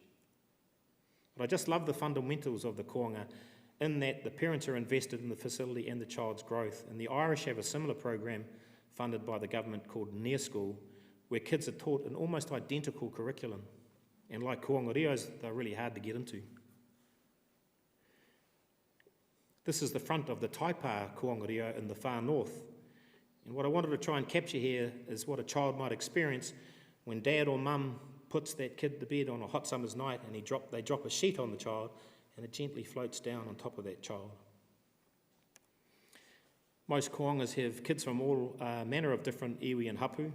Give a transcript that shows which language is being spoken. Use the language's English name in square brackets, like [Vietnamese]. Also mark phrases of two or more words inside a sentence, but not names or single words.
[English] But I just love the fundamentals of the koanga in that the parents are invested in the facility and the child's growth. And the Irish have a similar program funded by the government called Near School, where kids are taught an almost identical curriculum. And like [Māori] koanga reos, [English] they're really hard to get into. This is the front of the Taipa [Māori] koanga reo [English] in the far north. And what I wanted to try and capture here is what a child might experience when dad or mum puts that kid to bed on a hot summer's night and they drop a sheet on the child and it gently floats down on top of that child. Most koangas have kids from all manner of different iwi and hapu.